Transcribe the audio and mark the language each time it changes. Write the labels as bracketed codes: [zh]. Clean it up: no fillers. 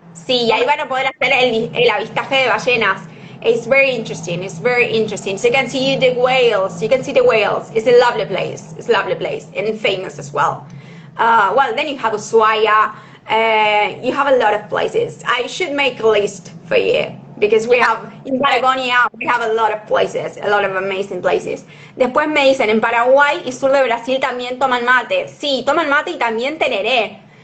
[es] Sí, y ahí van a poder hacer el avistaje de ballenas. [en] It's very interesting. It's very interesting. So you can see the whales. You can see the whales. It's a lovely place. It's a lovely place and famous as well. Well, then you have Ushuaia. You have a lot of places. I should make a list for you because we have in Patagonia we have a lot of places, a lot of amazing places. [es] Después me dicen en Paraguay y sur de Brasil también toman mate. Sí, toman mate y también tereré.